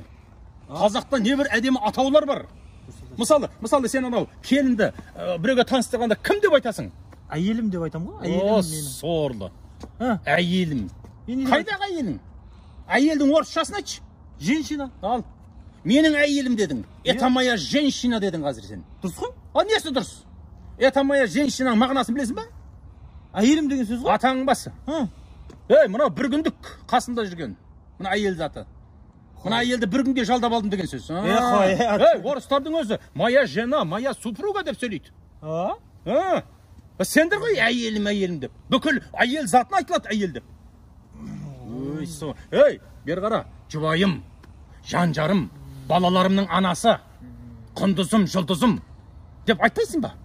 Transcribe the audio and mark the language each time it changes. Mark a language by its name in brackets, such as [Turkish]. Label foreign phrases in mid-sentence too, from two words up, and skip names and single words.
[Kazakh] Қазақта небір әдемі атаулар бар. Мысалы сен анау келінді біреуге таныстырғанда кім деп айтасың? Әйелім деп айтам ғой. О, сорлы. Әйелім. Қайдағы әйелің? Әйелдің орысшасын айтшы. [Russian] Женщина. [Kazakh] Ал. Менің әйелім дедің. [Russian] Это моя женщина [Kazakh] дедің қазір сен. Дұрыс қой? Несі дұрыс? [Russian] Это моя женщинаның [Kazakh] мағынасын білесің ба? Әйелім деген сөз ғой. Атаң басы. Мынау бір күндік қасында жүрген. Мына әйел заты. Мына әйелді бір күнге жалдап алдым деген сөз. Орыстардың өзі [Russian] моя жена, моя супруга [Kazakh] деп сөйлейді. Сендер ғой әйелім деп. Бүкіл әйел затын айтылады әйел деп. Бер қара, жұбайым, жан-жарым, балаларымның анасы, құндызым, жұлдызым деп айтпайсың ба?